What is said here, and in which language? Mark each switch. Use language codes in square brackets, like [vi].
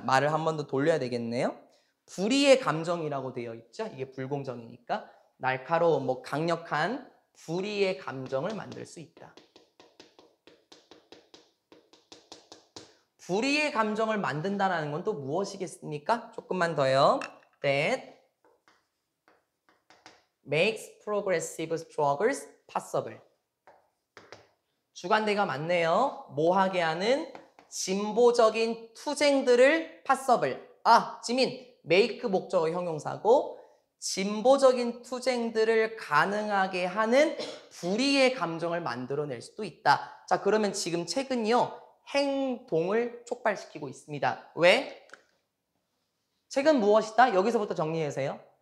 [ko] 말을 한 번 더 돌려야 되겠네요. 불의의 감정이라고 되어 있죠. 이게 불공정이니까 날카로운 뭐 강력한 불의의 감정을 만들 수 있다. 불의의 감정을 만든다는 건 또 무엇이겠습니까? 조금만 더요. [en] That makes progressive struggles possible. [ko] 주관대가 맞네요. 뭐 하게 하는? 진보적인 투쟁들을 possible. 지민, make 목적어 형용사고 진보적인 투쟁들을 가능하게 하는 불의의 감정을 만들어낼 수도 있다. 자, 그러면 지금 책은요. 행동을 촉발시키고 있습니다. 왜? 책은 무엇이다? 여기서부터 정리하세요.